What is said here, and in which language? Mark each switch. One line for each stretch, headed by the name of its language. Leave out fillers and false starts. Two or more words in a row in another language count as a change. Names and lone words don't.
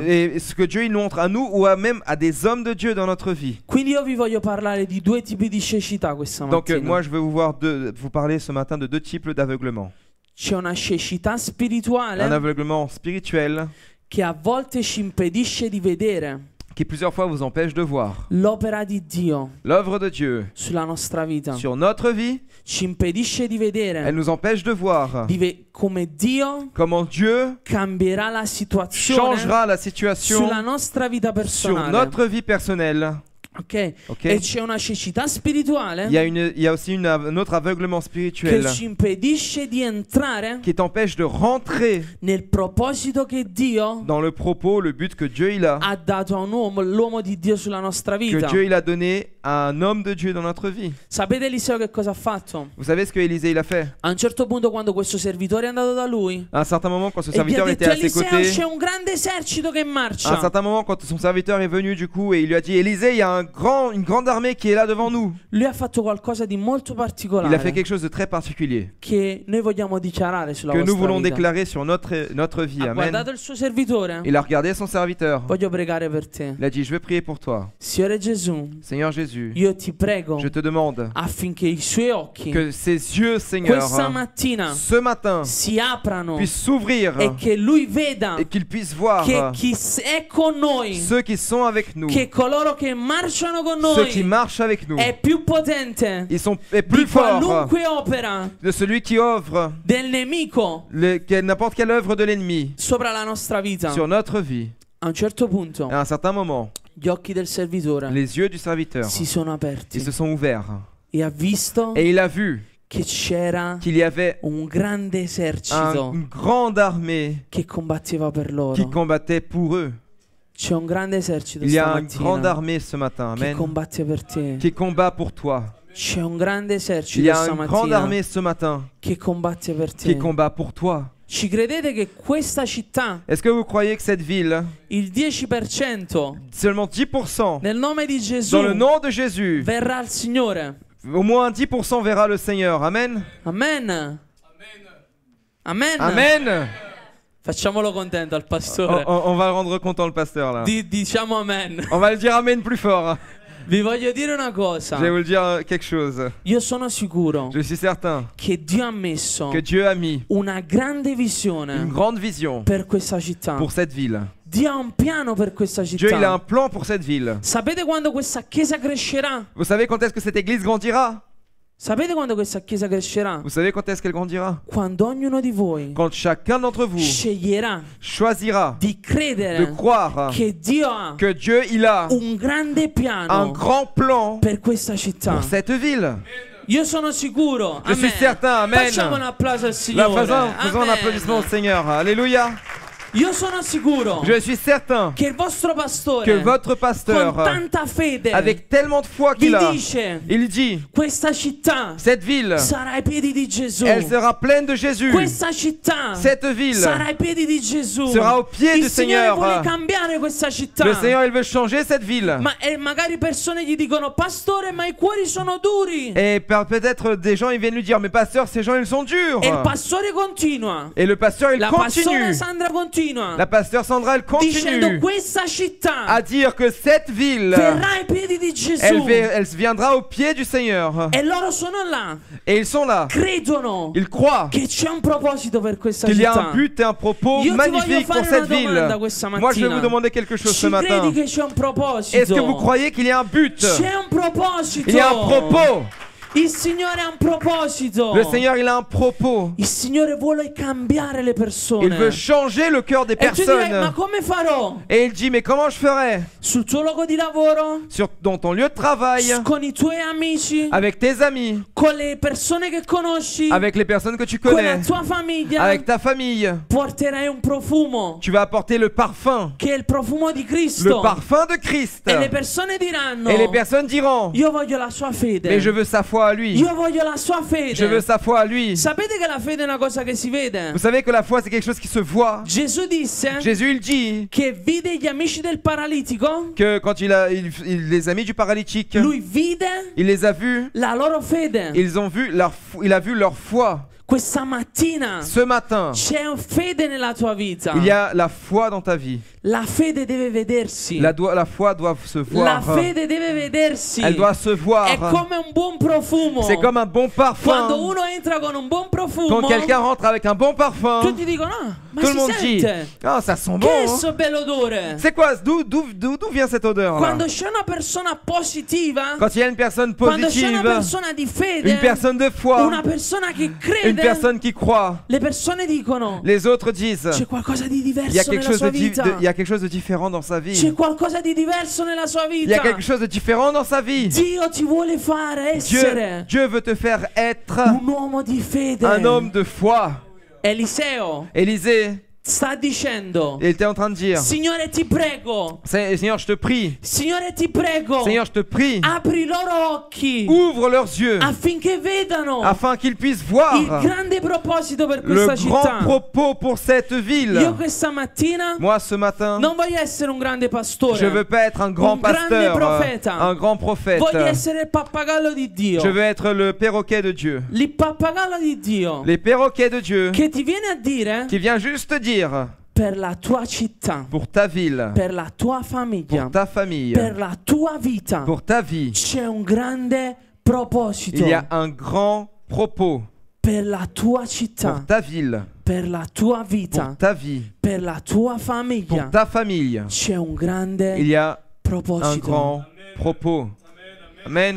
French: Et ce que Dieu il nous montre à nous ou même à des hommes de Dieu dans notre vie.
Italian: Quindi io vi voglio parlare di due tipi di cecità questa
French: Donc
Italian: mattina.
French: moi je vais vous parler ce matin de deux types d'aveuglement.
Italian: C'è una cecità
French: Un
Italian: spirituale
French: aveuglement spirituel
Italian: che a volte ci impedisce di vedere
French: qui plusieurs fois vous empêche de voir
Italian: l'opera di Dio
French: l'œuvre de Dieu
Italian: sulla nostra vita.
French: sur notre vie.
Italian: Ci impedisce di
French: Elle
Italian: vedere
French: nous empêche de voir
Italian: come Dio
French: comment Dieu
Italian: cambierà la situazione
French: changera la situation
Italian: sulla nostra vita
French: sur
Italian: personale.
French: notre vie personnelle. Ok? Ok.
Italian: E c'è una cecità spirituale
French: Il y a aussi un autre aveuglement
Italian: che
French: spirituel
Italian: ci impedisce di entrare
French: qui t'empêche de rentrer
Italian: nel proposito che Dio
French: dans le propos, le but que Dieu il a,
Italian: ha dato a un uomo, l'uomo di Dio sulla nostra
French: que
Italian: vita.
French: Dieu il a donné à un homme de Dieu dans notre vie.
Italian: Sapete Eliseo che cosa ha fatto?
French: Vous savez ce que Élisée il a fait?
Italian: A un certo punto, quando questo servitore è andato da lui
French: À un certain moment, quand ce
Italian: e gli ha
French: serviteur
Italian: detto:
French: était à ses
Italian: Eliseo, c'è
French: côtés,
Italian: un grande esercito che
French: à un
Italian: marcia.
French: certain moment, quand son serviteur est venu du coup et il lui a dit, Élisée, il y a un une grande armée qui est là devant nous.
Italian: Lui ha fatto qualcosa di molto
French: Il a fait
Italian: particolare
French: quelque chose de très particulier
Italian: che noi vogliamo dichiarare sulla
French: que nous
Italian: vostra
French: voulons
Italian: vita.
French: déclarer sur notre vie.
Italian: Ha
French: Amen.
Italian: guardato il suo servitore.
French: Il a regardé son serviteur.
Italian: Voglio pregare per te.
French: Il a dit, je veux prier pour toi.
Italian: Signore Gesù,
French: Seigneur Jésus,
Italian: io ti prego
French: je te demande
Italian: affinché i suoi occhi
French: que ses yeux, Seigneur,
Italian: questa mattina
French: ce matin,
Italian: si aprano
French: puissent s'ouvrir
Italian: e che lui veda
French: et qu'il puisse voir
Italian: che chi è con noi,
French: ceux qui sont avec nous,
Italian: che coloro che marciano con
French: ceux qui
Italian: noi
French: marchent avec nous.
Italian: è più potente
French: Est
Italian: di
French: plus fort
Italian: qualunque opera
French: de celui qui offre
Italian: del nemico
French: n'importe quelle œuvre de l'ennemi
Italian: sopra la nostra vita.
French: sur notre vie.
Italian: A un certo punto
French: À un certain moment,
Italian: gli occhi del servitore
French: les yeux du serviteur
Italian: si sono aperti
French: ils se sont ouverts
Italian: e ha visto
French: et il a vu
Italian: che c'era
French: qu'il y avait
Italian: un grande esercito
French: une grande armée
Italian: che combatteva per
French: qui
Italian: loro.
French: combattait pour eux.
Italian: C'è un grande esercito
French: Il y a une grande
Italian: stamattina
French: armée ce matin,
Italian: che
French: amen,
Italian: combatte per te.
French: qui combat pour toi.
Italian: C'è un grande
French: Il
Italian: esercito
French: y a une grande
Italian: stamattina
French: armée ce matin
Italian: che combatte per
French: qui
Italian: te.
French: combat pour toi.
Italian: Ci credete che questa città,
French: Est-ce que vous croyez que cette ville,
Italian: il 10%,
French: seulement 10%,
Italian: nel nome di Gesù,
French: dans le nom de Jésus,
Italian: verrà al Signore?
French: au moins 10% verra le Seigneur. Amen. Amen. Amen. Amen.
Italian: Facciamolo contento al
French: On,
Italian: pastore.
French: on va rendre content le pasteur là.
Italian: Diciamo amen.
French: On va le dire Amen plus fort.
Italian: Vi voglio dire una
French: Je vais
Italian: cosa.
French: vous le dire quelque chose.
Italian: Io sono sicuro
French: Je suis certain
Italian: che Dio ha messo
French: que Dieu a mis
Italian: una grande
French: une
Italian: visione
French: grande vision
Italian: per questa città.
French: pour cette ville.
Italian: Dio ha un piano per questa
French: Dieu, il a un
Italian: città.
French: plan pour cette ville.
Italian: Sapete quando questa chiesa crescerà?
French: Vous savez quand est-ce que cette église grandira?
Italian: Sapete quando questa chiesa crescerà?
French: Vous savez quand est-ce qu'elle grandira?
Italian: Quando ognuno di voi
French: Quand chacun d'entre vous
Italian: sceglierà
French: choisira
Italian: di
French: de
Italian: credere
French: croire
Italian: che Dio ha
French: que Dieu, il a
Italian: un grande
French: un
Italian: piano
French: grand plan
Italian: per questa città.
French: pour cette ville.
Italian: Io sono sicuro.
French: Je suis Amen. certain, amen.
Italian: Facciamo un applauso al
French: Là,
Italian: Signore.
French: faisons un Amen. applaudissement au Seigneur. Alléluia.
Italian: Io sono sicuro
French: Je suis certain
Italian: che il vostro pastore
French: que votre
Italian: con
French: pasteur,
Italian: tanta fede
French: avec tellement de foi
Italian: vi
French: qu'il a,
Italian: dice:
French: il dit,
Italian: questa città
French: cette ville,
Italian: sarà ai piedi di Gesù.
French: elle sera pleine de Jésus.
Italian: Questa città
French: Cette ville
Italian: sarà ai piedi di Gesù.
French: sera aux pieds
Italian: Il
French: du
Italian: Signore
French: Seigneur.
Italian: vuole cambiare questa città.
French: Le Seigneur, il veut changer cette ville.
Italian: Magari persone gli dicono: pastore, ma i cuori sono duri.
French: Et peut-être des gens, ils viennent lui dire, mais pasteur, ces gens, ils sont durs.
Italian: E il pastore continua.
French: Et le pasteur, il
Italian: La pastore
French: continue.
Italian: Sandra continua.
French: La pasteur Sandra, elle
Italian: Dicendo:
French: continue
Italian: questa città
French: à dire que cette ville,
Italian: verrà ai piedi di Gesù.
French: elle viendra au pied du Seigneur.
Italian: E loro sono là.
French: Et ils sont là.
Italian: Credono
French: Ils croient
Italian: che c'è un proposito per questa
French: qu'il y a
Italian: città.
French: un but et un propos
Italian: Io ti voglio
French: magnifique
Italian: fare
French: pour
Italian: una
French: cette ville.
Italian: domanda questa
French: Moi, je vais
Italian: mattina.
French: vous demander quelque chose ce
Italian: Ci
French: matin.
Italian: credi che c'è un proposito?
French: Est-ce que vous croyez qu'il y a un but?
Italian: C'è un proposito.
French: Il y a un propos.
Italian: Il Signore ha un proposito.
French: Le Seigneur, il a un propos.
Italian: Il Signore vuole cambiare le persone.
French: Il veut changer le cœur des
Italian: E tu dirai: ma
French: personnes.
Italian: come farò?
French: Et il dit, mais comment je ferai?
Italian: Sul tuo luogo di lavoro?
French: Dans ton lieu de travail,
Italian: Con i tuoi amici?
French: avec tes amis,
Italian: Con le persone che conosci?
French: avec les personnes que tu
Italian: Con la
French: connais,
Italian: tua famiglia?
French: avec ta famille.
Italian: Porterai un profumo
French: Tu vas apporter le parfum,
Italian: che è il profumo di
French: le
Italian: Cristo.
French: parfum de Christ.
Italian: E le persone diranno:
French: Et les personnes diront,
Italian: io voglio la sua fede.
French: mais je veux sa foi à lui.
Italian: Io voglio la sua fede.
French: Je veux sa foi à lui.
Italian: Sapete che la fede è una cosa che si vede?
French: Vous savez que la foi, c'est quelque chose qui se voit.
Italian: Gesù disse
French: Jésus, il dit
Italian: che vide gli amici del paralitico.
French: que quand les amis du paralytique,
Italian: Lui vide
French: il les a vus,
Italian: la loro fede.
French: ils ont vu il a vu leur foi.
Italian: Questa mattina
French: Ce matin,
Italian: c'è fede nella tua vita.
French: il y a la foi dans ta vie.
Italian: La fede deve vedersi.
French: La foi doit se
Italian: La
French: voir.
Italian: fede deve vedersi.
French: Elle doit se
Italian: È
French: voir.
Italian: come un buon profumo.
French: C'est comme un bon
Italian: Quando
French: parfum.
Italian: uno entra con un buon profumo,
French: Quand quelqu'un rentre avec un bon parfum,
Italian: tutti dicono: ah, ma
French: tout le
Italian: si
French: monde dit,
Italian: sente.
French: ah, ça sent
Italian: Che
French: bon.
Italian: è
French: Hein.
Italian: sto bell'odore?
French: C'est quoi? D'où vient cette odeur là?
Italian: Quando c'è una persona positiva,
French: Quand il y a une personne
Italian: quando c'è una
French: positive,
Italian: persona di fede,
French: une personne de foi,
Italian: una persona che
French: une
Italian: crede,
French: personne qui croit,
Italian: le persone dicono:
French: les autres disent,
Italian: c'è qualcosa di
French: il y a
Italian: diverso
French: quelque
Italian: nella
French: chose
Italian: sua
French: de,
Italian: vita.
French: il y a quelque chose de différent dans sa
Italian: C'è
French: vie.
Italian: qualcosa di diverso nella sua
French: Il y
Italian: vita.
French: a quelque chose de différent dans sa vie.
Italian: Dio ti vuole fare essere
French: Dieu veut te faire être
Italian: un uomo di fede.
French: un homme de foi.
Italian: Eliseo
French: Élisée,
Italian: sta dicendo:
French: Et il était en train de dire,
Italian: Signore ti prego,
French: Seigneur, je te prie,
Italian: Signore ti prego,
French: Seigneur, je te prie,
Italian: apri i loro occhi
French: ouvre leurs yeux
Italian: affinché vedano
French: afin qu'ils puissent
Italian: il
French: voir
Italian: grande proposito per
French: le
Italian: questa
French: grand
Italian: città.
French: propos pour cette ville.
Italian: Io questa mattina
French: Moi, ce matin,
Italian: non voglio essere un grande pastore,
French: je veux pas être un grand
Italian: un grande
French: pasteur,
Italian: profeta.
French: un grand prophète.
Italian: voglio essere il pappagallo di Dio.
French: Je veux être le perroquet de Dieu.
Italian: Il pappagallo di Dio
French: Les perroquets de Dieu
Italian: che ti viene a dire
French: qui vient juste te dire
Italian: per la tua città,
French: pour ta ville,
Italian: per la tua famiglia,
French: pour ta famille,
Italian: per la tua vita
French: pour ta vie.
Italian: c'è un grande proposito.
French: Il y a un grand propos
Italian: Per la tua
French: pour
Italian: città,
French: ta ville,
Italian: per la tua
French: pour
Italian: vita,
French: ta vie,
Italian: per la tua
French: pour
Italian: famiglia
French: ta famille.
Italian: c'è un
French: Il
Italian: grande
French: y a un
Italian: proposito.
French: grand propos. Amen.